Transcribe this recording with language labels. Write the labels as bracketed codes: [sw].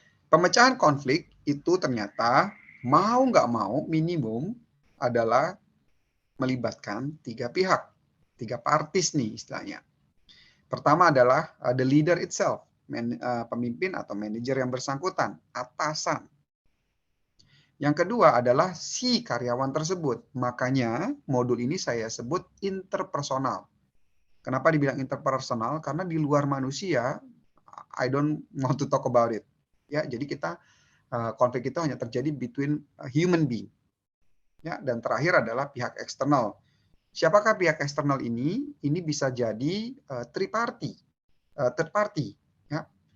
[id] Pemecahan konflik itu ternyata mau nggak mau minimum adalah melibatkan 3 pihak, [en] 3 parties [id] nih istilahnya. Pertama adalah [en] the leader itself, [id] pemimpin atau manajer yang bersangkutan, atasan. Yang kedua adalah si karyawan tersebut. Makanya modul ini saya sebut interpersonal. Kenapa dibilang interpersonal? Karena di luar manusia, [en] I don't want to talk about it. [id] Ya, jadi konflik itu hanya terjadi [en] between human being. [id] Ya, dan terakhir adalah pihak eksternal. Siapakah pihak eksternal ini? Ini bisa jadi third party. Ya.